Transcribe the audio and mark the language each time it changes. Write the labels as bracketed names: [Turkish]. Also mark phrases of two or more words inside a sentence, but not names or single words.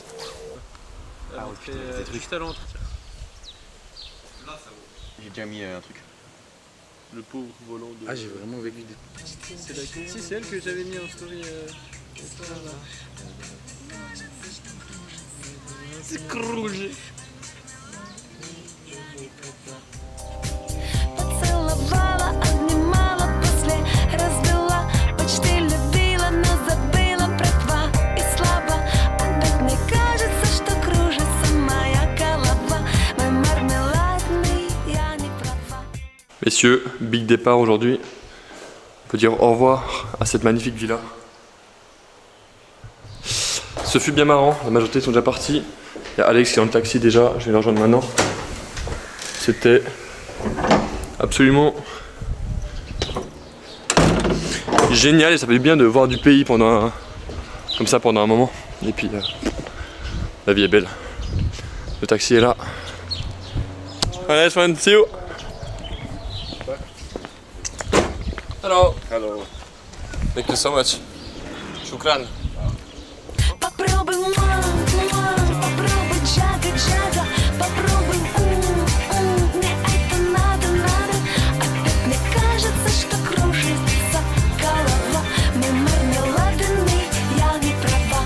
[French] Ah, on fait juste à l'entretien. J'ai déjà mis un truc. Le pauvre volant de. Ah, j'ai vraiment vécu des. C'est laquelle? Si, c'est elle que j'avais mis en story. C'est rouge. [Russian] Поцеловала, обнимала, после разбила. Почти любила, но забыла про 2 и слабо. Опять мне кажется, что кружится моя голова. Мой мармеладный, я не права. [French] Messieurs, big départ aujourd'hui. On peut dire au revoir à cette magnifique villa. Ce fut bien marrant, la majorité sont déjà partis. Il y a Alex qui est dans le taxi déjà, je vais le rejoindre maintenant. C'était absolument génial et ça fait du bien de voir du pays pendant comme ça pendant un moment. Et puis la vie est belle. Le taxi est là. Allez, [English] one, see you. Hello. Hello. Thank you so much. Shukran. [Russian] Попробуй, попробуй, джага, попробуй, мне это надо. Опять мне кажется, что кружится голова. Мой мармеладный, я не права.